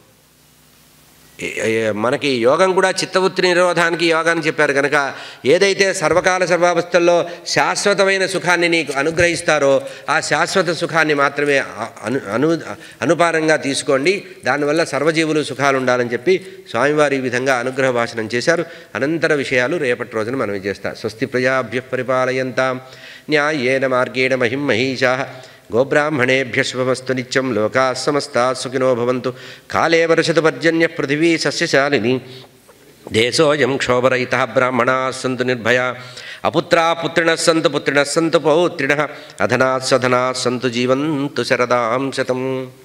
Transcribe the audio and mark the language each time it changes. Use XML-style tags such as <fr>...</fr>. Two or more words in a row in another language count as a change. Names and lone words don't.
<te>మనకి యోగం కూడా చిత్తవృత్తి నిరోధానికి యోగాన్ని చెప్పారు కనుక, ఏదైతే సర్వకాల సర్వావస్థల్లో శాశ్వతమైన సుఖాన్ని నీకు అనుగ్రహిస్తారో ఆ శాశ్వత సుఖాన్ని మాత్రమే అనుపారంగా తీసుకోండి. దానివల్ల సర్వజీవులు సుఖాలు ఉండాలని చెప్పి స్వామివారు ఈ విధంగా అనుగ్రహ భాషణం చేశారు. అనంతర విషయాలు రేపటి రోజున మనం చేస్తాం.</te> <sa>స్వస్తి ప్రజాభ్యః పరిపాలయంతాం న్యాయేన మార్గేణ మహిం మహీషాః గోబ్రాహ్మణేభ్యః శుభమస్తు నిత్యం. లోకాః సమస్తాః సుఖినో భవంతు. కాలే వర్షతు పర్జన్యః పృథివీ సస్యశాలినీ. దేశోऽयं క్షోభరహితः. బ్రాహ్మణాः సంతు నిర్భయాः. అపుత్రాः పుత్రిణः సంతు పౌత్రిణः. అధనాः సధనాः సంతు జీవంతు శరదాం శతం.</sa>